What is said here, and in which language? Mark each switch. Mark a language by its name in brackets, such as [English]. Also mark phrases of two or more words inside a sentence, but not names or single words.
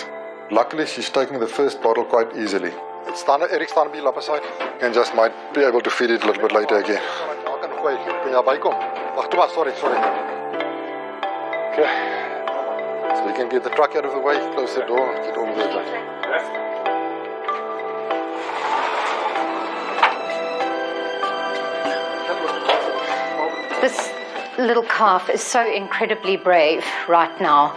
[English] Luckily, she's taking the first bottle quite easily. [Afrikaans] Eric staan op die lappe side. [English] And just might be able to feed it a little bit later again. [Afrikaans] Kun jy bykom? Wag, toe maar, [English] sorry. Okay. So we can get the truck out of the way, close the door, get on with it. This little calf is so incredibly brave right now.